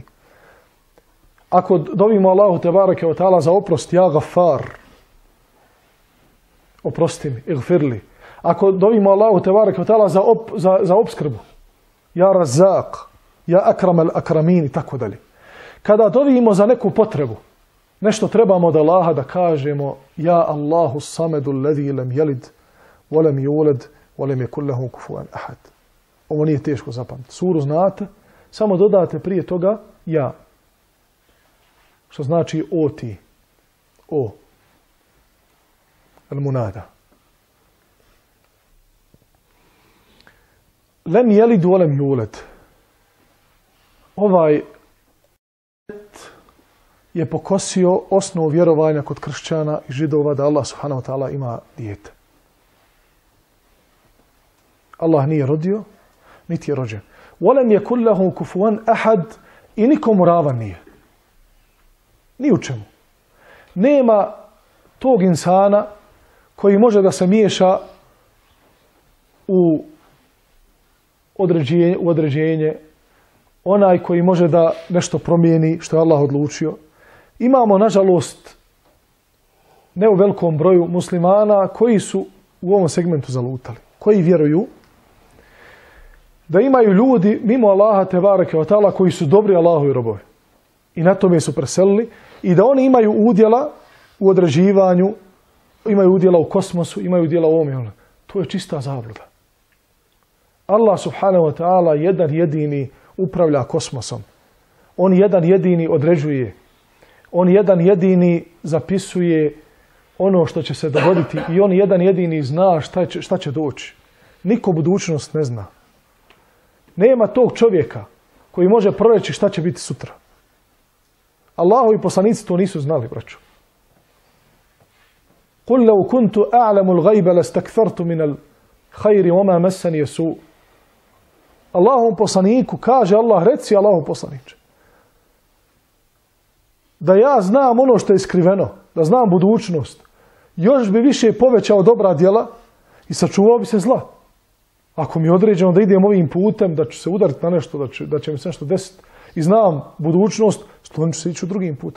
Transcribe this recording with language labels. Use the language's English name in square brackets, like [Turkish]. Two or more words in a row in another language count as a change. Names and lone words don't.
[Bosnian] Ako dovimo Allahu [Arabic] تبارك وتعالى [Bosnian] za oprost, [Arabic] يا غفار, [Bosnian] oprosti mi, igfirli. Ako dovimo Allahu [Arabic] تبارك وتعالى [Bosnian] za opskrbu, [Arabic] يا رزاق, يا أكرم الأكرمين [Bosnian] i tako dalje. Kada dovimo za neku potrebu, nešto trebamo od Allaha da kažemo [Arabic] يا الله الصمد الذي لم يلد ولم يولد ولم يكن له كفوا أحد. [Bosnian] Ovo nije teško zapamtiti. Suru znate, samo dodate prije toga ja. Što znači o ti, o. [Arabic] Al-munada. لم يلد ولم يولد. [Bosnian] Ovaj je pokosio osnovu vjerovanja kod kršćana i židova da Allah [Arabic] سبحانه وتعالى [Bosnian] ima dijete. Allah nije rodio, niti je rođen. [Arabic] وَلَمْ يَكُنْ لَهُ كُفُوًا أَحَدٌ [Bosnian] i nikomu ravan nije. Ni u čemu. Nema tog insana koji može da se miješa u određenje, onaj koji može da nešto promijeni što je Allah odlučio. Imamo, nažalost, ne u velikom broju muslimana koji su u ovom segmentu zalutali, koji vjeruju da imaju ljudi mimo Allaha [Arabic] تبارك وتعالى [Bosnian] koji su dobri Allahovi robovi. I na tome su preselili i da oni imaju udjela u određivanju, imaju udjela u kosmosu, imaju udjela u ovome. To je čista zabluda. Allah [Arabic] سبحانه وتعالى [Bosnian] jedan jedini upravlja kosmosom. On jedan jedini određuje. On jedan jedini zapisuje ono što će se dogoditi i on jedan jedini zna šta će doći. Niko budućnost ne zna. Nema tog čovjeka koji može proreći šta će biti sutra. Allahovi poslanici to nisu znali, braćo. [Arabic] قُلْ لَوْ كُنْتُ أَعْلَمُ الْغَيْبَ لَسْتَكْثَرْتُ مِنَ الْخَيْرِ وَمَا مَسَّنِيَ سُوءٌ. [Bosnian] Allahovom poslaniku kaže Allah, reci Allahov poslaniče, da ja znam ono što je skriveno, da znam budućnost, još bi više povećao dobra djela i sačuvao bi se zla. Ako mi je određeno da idem ovim putem, da ću se udariti na nešto, da će mi se nešto desiti i znam budućnost, sklonit ću se ići u drugim putem.